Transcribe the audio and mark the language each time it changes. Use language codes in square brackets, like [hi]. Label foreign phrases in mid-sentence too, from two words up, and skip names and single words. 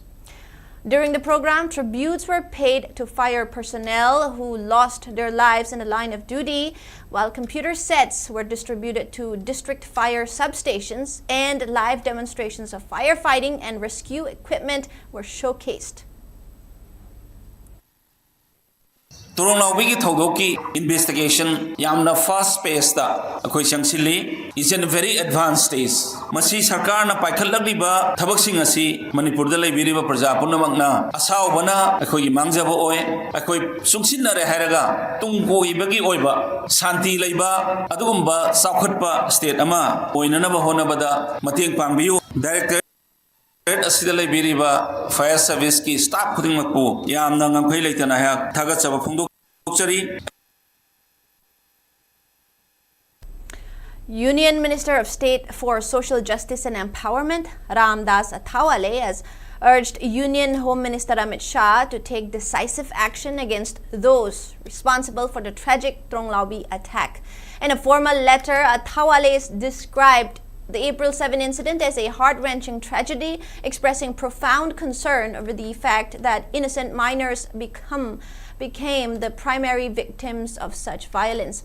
[en] During the program, tributes were paid to fire personnel who lost their lives in the line of duty, while computer sets were distributed to district fire substations, and live demonstrations of firefighting and rescue equipment were showcased. [mni] Tronglaubi Thodoki investigation yamna [en] fast pace [mni] da akoi changsilli [en] is in a very advanced stage. [mni] Masi sarkar na paikhatlakliba thabaksing asi Manipur da leibiriba praja punamakna asaw bana akoi gi mangjaba oi akoi sungsinnare hairaga tungko ibagi oiba shanti leiba adugumba saukhatpa state ama oinanaba honabada mateng pangbiyu. Director asida leibiriba [en] fire service [mni] ki staff khudingmakpu yamna ngamkhai leitana ha thagachaba phongdok. [en] Union Minister of State for Social Justice and Empowerment, Ramdas Athawale, has urged Union Home Minister Amit Shah to take decisive action against those responsible for the tragic Tronglaubi attack. In a formal letter, Athawale described the April 7 incident as a heart-wrenching tragedy, expressing profound concern over the fact that innocent minors became the primary victims of such violence.